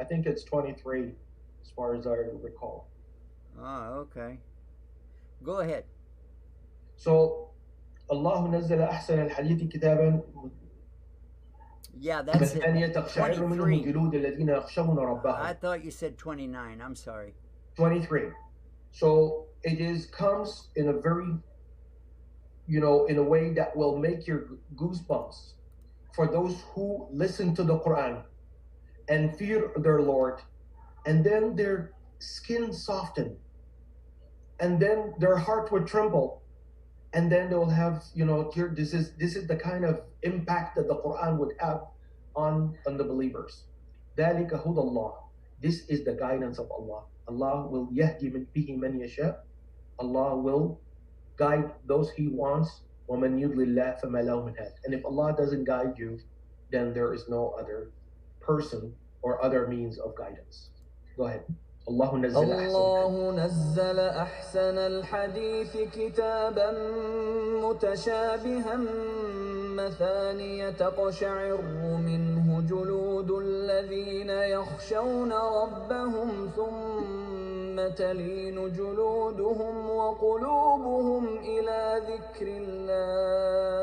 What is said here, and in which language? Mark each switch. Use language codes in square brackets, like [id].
[en] I think it's 23 as far as I recall. Oh, okay. Go ahead. So, [ar] الله نزل أحسن الحديث كتابا. [en] Yeah, that's it. 23. I thought you said 29. I'm sorry. 23. So it comes in a very, in a way that will make your goosebumps for those who listen to the Quran and fear their Lord, and then their skin soften, and then their heart would tremble, and then they will have, this is the kind of impact that the Quran would have on the believers. [ar] ذَلِكَ هُدَى اللَّهِ. [en] This is the guidance of Allah. Allah will [ar] يَهْدِي بِهِ مَنْ يَشَاءُ. [en] Allah will guide those He wants. [ar] وَمَنْ يُضْلِلْ اللَّهِ فَمَا لَهُ مِنْ هَادٍ. [en] And if Allah doesn't guide you, then there is no other person or other means of guidance. Go ahead. الله [ar] نزل أحسن الحديث كتابا متشابها مثانية تقشعر منه جلود الذين يخشون ربهم ثم تلين جلودهم وقلوبهم إلى ذكر الله